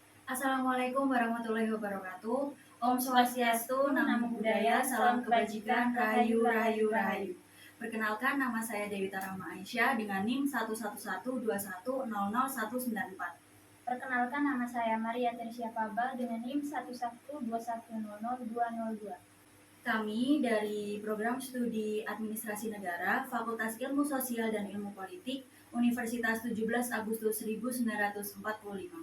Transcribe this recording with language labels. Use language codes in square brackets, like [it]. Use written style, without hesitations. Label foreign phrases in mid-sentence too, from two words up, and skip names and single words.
[ar] السلام عليكم ورحمة الله وبركاته. [ban] Om Swastiastu, [pi] Namo Buddhaya, [id] Salam Kebajikan, [jv] Rahayu, Rahayu, Rahayu. [id] Perkenalkan, nama saya Dewi Tarama Aisyah dengan NIM 111210194. Perkenalkan, nama saya Maria Tersia Pabal dengan NIM 112100202. Kami dari Program Studi Administrasi Negara, Fakultas Ilmu Sosial dan Ilmu Politik, Universitas 17 Agustus 1945.